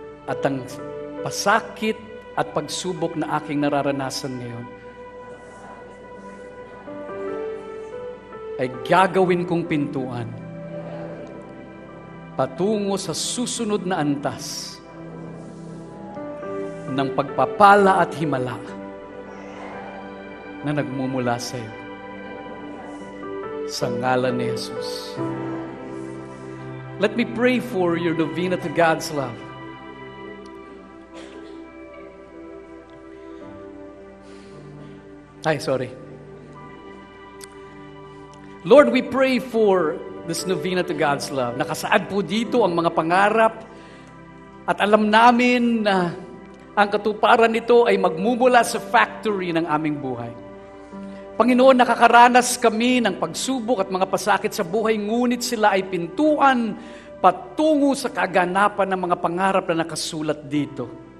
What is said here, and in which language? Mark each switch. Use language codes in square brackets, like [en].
[tl] At ang pasakit at pagsubok na aking nararanasan ngayon ay gagawin kong pintuan patungo sa susunod na antas ng pagpapala at himala na nagmumula sa iyo. Sa ngalan ni Jesus. [en] Let me pray for your novena to God's love. Sorry. Lord, we pray for this novena to God's love. [tl] Nakasaad po dito ang mga pangarap at alam namin na ang katuparan nito ay magmumula sa factory ng aming buhay. Panginoon, nakakaranas kami ng pagsubok at mga pasakit sa buhay, ngunit sila ay pintuan patungo sa kaganapan ng mga pangarap na nakasulat dito.